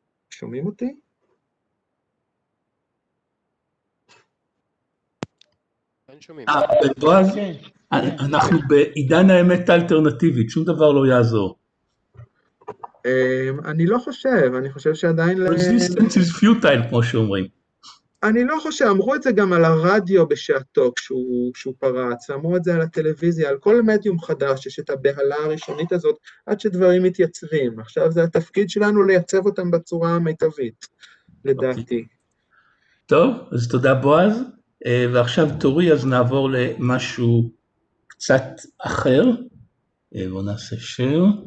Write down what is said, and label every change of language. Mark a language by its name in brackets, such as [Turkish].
[Hebrew] שומעים אותי? בועז, כן. אנחנו בעידן האמת האלטרנטיבית, שום דבר לא יעזור. אני לא חושב, אני חושב שעדיין... [English] Resistance is futile, [Hebrew] כמו שאומרים. אני לא חושב, אמרו את זה גם על הרדיו בשעתו כשהוא פרץ, אמרו את זה על הטלוויזיה, על כל מדיום חדש, יש את הבהלה הראשונית הזאת, עד שדברים מתייצבים. עכשיו זה התפקיד שלנו לייצב אותם בצורה המיטבית, לדעתי. טוב, אז תודה בועז, ועכשיו תורי, אז נעבור למשהו קצת אחר. בואו נעשה שיר.